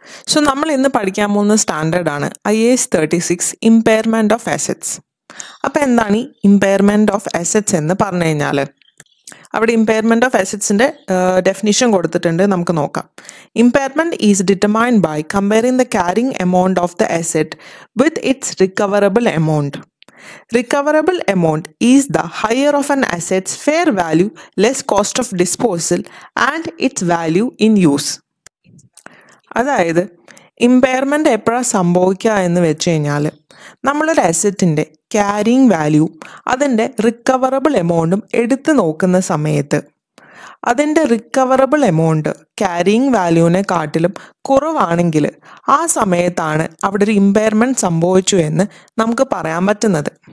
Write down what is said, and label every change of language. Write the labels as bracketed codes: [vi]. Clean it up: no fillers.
[ml] So നമ്മൾ ഇന്ന് പഠിക്കാൻ പോകുന്ന സ്റ്റാൻഡേർഡ് ആണ് IAS 36 ഇമ്പയർമെന്റ് ഓഫ് അസറ്റ്സ്. അപ്പോൾ എന്താണ് ഈ ഇമ്പയർമെന്റ് ഓഫ് അസറ്റ്സ് എന്ന് പറഞ്ഞു കഴിഞ്ഞാൽ അവിടെ ഇമ്പയർമെന്റ് ഓഫ് അസറ്റ്സിന്റെ ഡെഫിനിഷൻ കൊടുത്തിട്ടുണ്ട്, നമുക്ക് നോക്കാം. [en] Impairment is determined by comparing the carrying amount of the asset with its recoverable amount. Recoverable amount is the higher of an asset's fair value less cost of disposal and its value in use. [ml] അതായത് impairment എപ്പോഴാണ് സംഭവിക്കുക എന്ന് വെച്ച് കഴിഞ്ഞാൽ നമ്മളൊരു അസറ്റിൻ്റെ carrying value അതിൻ്റെ recoverable എമൗണ്ടും എടുത്ത് നോക്കുന്ന സമയത്ത് അതിൻ്റെ റിക്കവറബിൾ എമൗണ്ട് ക്യാരിങ് വാല്യൂവിനെ കാട്ടിലും കുറവാണെങ്കിൽ ആ സമയത്താണ് അവിടെ ഒരു ഇമ്പയർമെൻറ്റ് സംഭവിച്ചു എന്ന് നമുക്ക് പറയാൻ പറ്റുന്നത്.